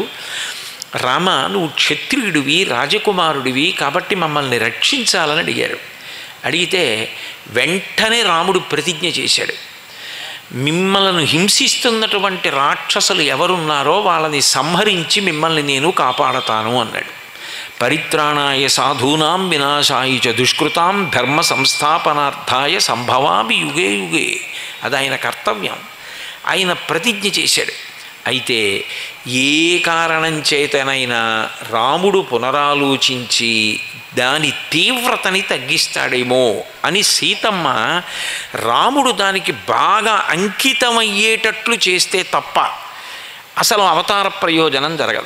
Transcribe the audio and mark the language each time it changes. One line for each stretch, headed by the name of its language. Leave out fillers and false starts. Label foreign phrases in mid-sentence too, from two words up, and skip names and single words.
Telugu: రామ, నువ్వు క్షత్రియుడివి, రాజకుమారుడివి, కాబట్టి మమ్మల్ని రక్షించాలని అడిగారు. అడిగితే వెంటనే రాముడు ప్రతిజ్ఞ చేశాడు, మిమ్మల్ని హింసిస్తున్నటువంటి రాక్షసులు ఎవరున్నారో వాళ్ళని సంహరించి మిమ్మల్ని నేను కాపాడతాను అన్నాడు.
Sanskrit: పరిత్రాణాయ సాధూనాం వినాశాయ చ దుష్కృతాం ధర్మ సంస్థాపనార్థాయ సంభవామి యుగే యుగే.
Telugu: అది ఆయన కర్తవ్యం. ఆయన ప్రతిజ్ఞ చేశాడు. అయితే ఏ కారణం చేతనైనా రాముడు పునరాలోచించి దాని తీవ్రతని తగ్గిస్తాడేమో అని సీతమ్మ రాముడు దానికి బాగా అంకితమయ్యేటట్లు చేస్తే తప్ప అసలు అవతార ప్రయోజనం జరగదు.